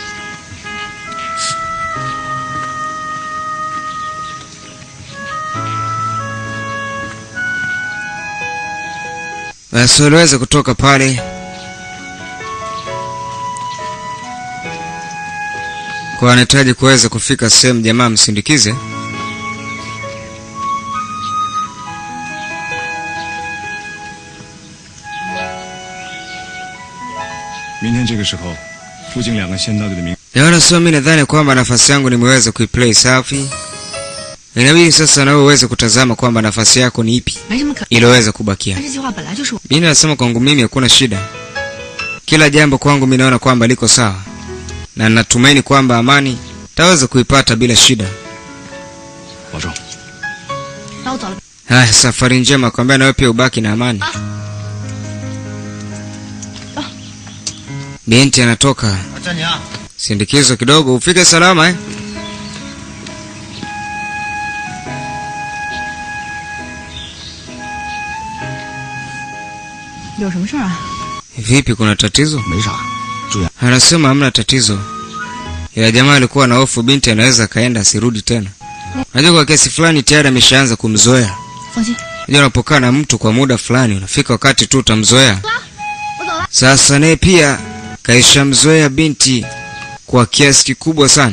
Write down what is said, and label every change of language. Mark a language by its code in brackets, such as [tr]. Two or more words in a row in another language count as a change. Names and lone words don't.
[sw] Basi waliweza kutoka pale. Kwa anahitaji kuweza kufika sehemu jamaa msindikize. [zh] 明天这个时候，附近2个县道里的民。 [sw] Nasema mimi nadhani kwamba nafasi yangu nimeweza kuiplay safi. Inabidi sasa na wewe uweze kutazama kwamba nafasi yako ni ipi iliyoweza kubakia. Mimi nasema kwangu mimi hakuna shida. Kila jambo kwangu mimi naona kwamba liko sawa. na natumaini kwamba amani taweza kuipata bila shida. [zh] 保重。那我走了。 [sw] Haya, safari njema, kwambia na wewe pia ubaki na amani. Binti anatoka. [zh] 站你啊！ [sw] Sindikizo kidogo ufike salama eh? [zh] 有什么事啊？ [sw] Vipi, kuna tatizo? [zh] 没啥，注意。 [sw] Anasema hamna tatizo. Ila jamaa alikuwa na hofu binti anaweza kaenda asirudi tena. Unajua kwa kiasi fulani tayari ameshaanza kumzoea. [zh] 放心， [sw] Unajua unapokaa na mtu kwa muda fulani unafika wakati tu utamzoea. [zh] 我走了。 [sw] Sasa naye pia kaishamzoea binti kwa kiasi kikubwa sana.